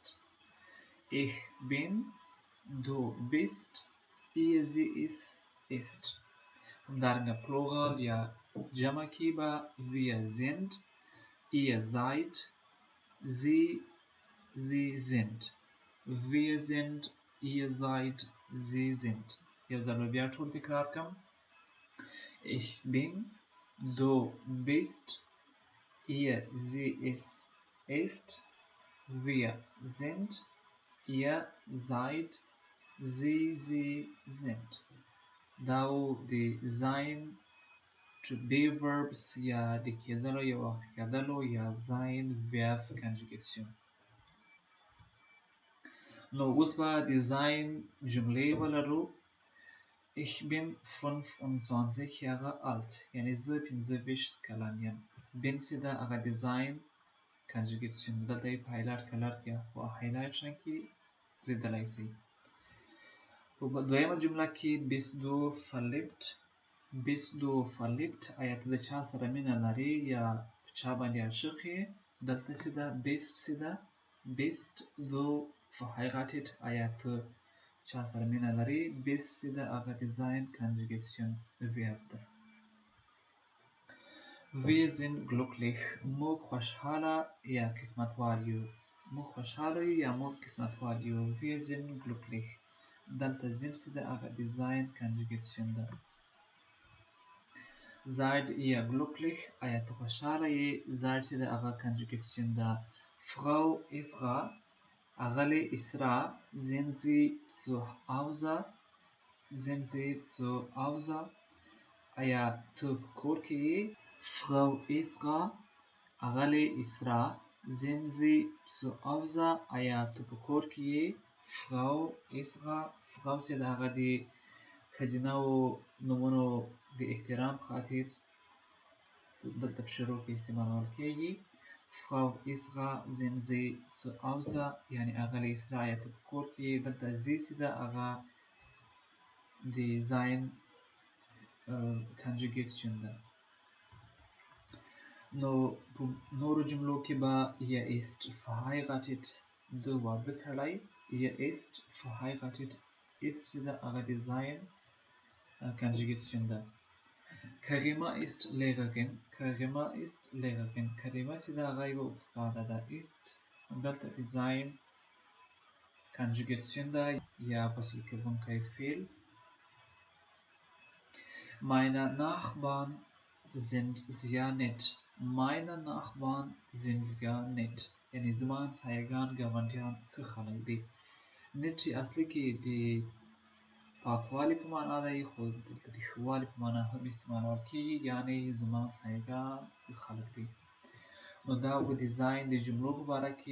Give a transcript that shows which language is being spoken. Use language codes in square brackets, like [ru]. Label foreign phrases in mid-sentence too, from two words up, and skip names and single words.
[de] Ich bin, du bist, ihr, sie, es ist. [ps] همدارنګه plural یا جمع کې به [de] wir sind, ihr seid, sie sind. wir sind, ihr seid, sie sind. [ps] یو ځل بیا ټول تکرار کړم. [de] Ich bin, du bist, ihr, sie, es ist, wir sind, ihr seid, sie sind. [ps] دا د sein [en] to be verbs [ps] یا د کېدلو یا واقع کېدلو یا sein [en] verb conjugation. [ps] نو اوس به د sein جملې ولرو. [de] Ich bin 25 Jahre alt [ps] یعنی زه 25 کلن یم. bin چې ده هغه د sein conjugation دلته یې په [en] highlight color [ps] کې په هایلایټ رنګ کې لیدلی شئ. په دویمه جمله کې [de] bist du verliebt. bist du verliebt [ps] آیا ته د چا سره مینه لرې یا په چا باندې عاشق یې. دلته چې ده bist چې ده [de] bist du verheiratet [ps] آیا ته چا سره مینه لري. bist چې ده هغه د sein [en] conjugation verb [ps] ده. [de] wir sind glücklich [ps] موږ خوشحاله یا قسمتوار یو. موږ خوشحاله یو یا موږ قسمتوار یو. [de] wir sind glücklich [ps] دلته sind چې ده هغه د sein conjugation ده. [de] seid ihr glücklich [ps] آیا ته خوشحاله یې. seid چې ده هغه conjugation ده. Frau Isra اغلی اسرا [de] sind sie zu Hause. sind sie zu Hause [ps] آیا ته په کور کې یې. Frau Isra اغلی اسرا [de] sind sie zu Hause [ps] آیا ته په کور کې یې. Frau Isra Frau چې د هغه د ښځینه‌و نومونو د احترام خاطر دلته په شروع کې استعمالول کیږي. Frau Isra [de] sind sie zu Hause [ps] یعنی اغلی اسرا آیا ته په کور کې یې. دلته sie چې ده هغه د sein conjugation ده. نو په نورو جملو کې به [de] ihr ist verheiratet [ps] ده واده کړی. [de] ihr ist verheiratet ist [ps] چې ده هغه د sein conjugation ده. [de] Karima ist Lehrerin. Karima ist Lehrerin. [ps] Karima چې ده هغه یوه استاده ده. ist دلته [en] design conjugation [ps] ده یا فصل کوونکی فعل. [de] Meine Nachbarn sind sehr nett. Meine Nachbarn sind sehr nett. [ps] یعنی زما همسایگان ګاونډیان ښه خلک دي. نت چې اصلي کې د پاکوالي په معنا دی، خو دلته د ښه والي په معنا هم استعمالول کېږي، یعنې زما همسایګان ښه خلک دي. نو دا و دیزاین د جملو په باره کې.